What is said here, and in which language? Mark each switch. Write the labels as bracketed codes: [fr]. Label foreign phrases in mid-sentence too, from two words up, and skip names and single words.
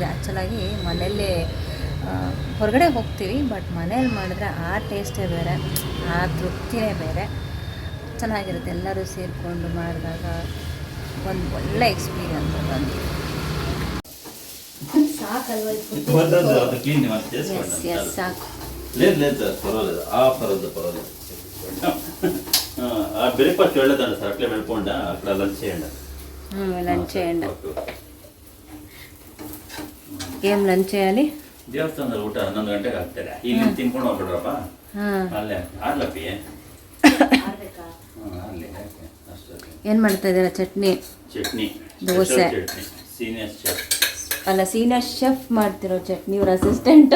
[kn] ಆ್ಯಕ್ಚುಲಾಗಿ ಮನೆಯಲ್ಲೇ ಹೊರಗಡೆ ಹೋಗ್ತೀವಿ, ಬಟ್ ಮನೇಲಿ ಮಾಡಿದ್ರೆ ಆ ಟೇಸ್ಟೇ ಬೇರೆ, ಆ ತೃಪ್ತಿನೇ ಬೇರೆ. ಚೆನ್ನಾಗಿರುತ್ತೆ. ಎಲ್ಲರೂ ಸೇರಿಕೊಂಡು ಮಾಡಿದಾಗ ಒಂದು ಒಳ್ಳೆ ಎಕ್ಸ್ಪೀರಿಯನ್ಸ್. ಸಾಕಲ್ವ? ಸಾಕು. [te] బ్రేక్ఫాస్ట్ వెళ్ళదండి సార్, అట్లే వెళ్ళిపోండి. అక్కడ లంచ్ చేయండి. లంచ్ చేయండి. ఏం లంచ్ చేయాలి? [kn] ದೇವಸ್ಥಾನದಲ್ಲಿ ಊಟ 11 ಗಂಟೆಗೆ ಆಗ್ತಾರೆ. ಇಲ್ಲಿ ತಿನ್ಕೊಂಡು ಹೋಗ್ಬಿಡ್ರಪ್ಪ. ಅಲ್ಲೇ ಆರ್ಲಪ್ಪಿ ಏನು ಮಾಡ್ತಾ ಇದ್ದೀರಾ? ಚಟ್ನಿ, [en] ದೋಸೆ, senior chef [kn] ಅಲ್ಲ [en] senior chef [kn] ಮಾಡ್ತಿರೋ ಚಟ್ನಿ ಇವ್ರ ಅಸಿಸ್ಟೆಂಟ್